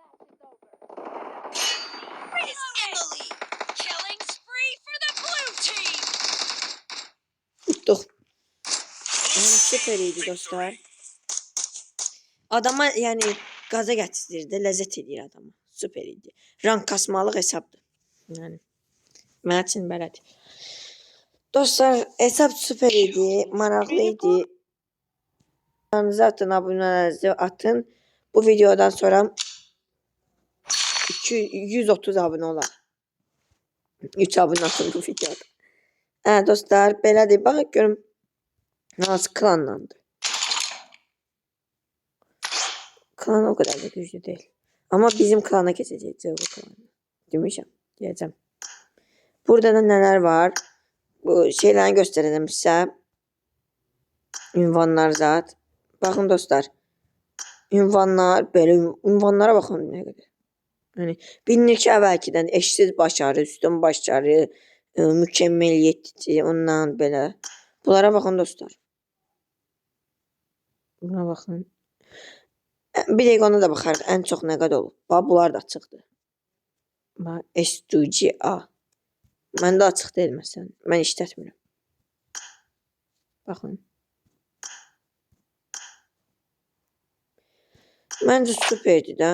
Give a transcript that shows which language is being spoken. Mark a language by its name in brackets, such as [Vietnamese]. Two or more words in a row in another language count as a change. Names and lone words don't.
[Turkish] Tuttuk. Yani süper iyiydi dostlar. Adama yani gaza getirirdi, [Azerbaijani] lezzet edir adama. Süper idi. Rank kasmalıq hesabdır. Yani mənim üçün belədir. Dostlar, hesab süper idi, maraqlı idi. [Turkish] Kanalınızı atın, abonelerinizi atın. Bu videodan sonra 130 abone olar. [Azerbaijani] 3 abone atın bu videoda. Hə dostlar, belədir. [Turkish] Baxın görüm nasıl klanlandı. Klan o kadar da güçlü değil. Ama bizim klana geçeceğiz bu klanı. Demişim, diyeceğim. Burada da neler var? Bu şeyleri göstereceğim size. Ünvanlar zat. Bakın dostlar. Ünvanlar, böyle ünvanlara bakın ne kadar. [Azerbaijani] Yani bilinir ki əvvəlkidən [Turkish] eşsiz başarı, üstün başarı, mükemmeliyyətçi, [Azerbaijani] ondan belə. [Turkish] Bunlara bakın dostlar. Buna bakın. [Azerbaijani] Bir dəqiqə ona da baxarıq. Ən çox nə qədər olub? Bax, bunlar da açıqdır. Bax, S2GA. Məndə açıq deyil məsələn. Mən işlətmirəm. Baxın. Məncə süperdir də.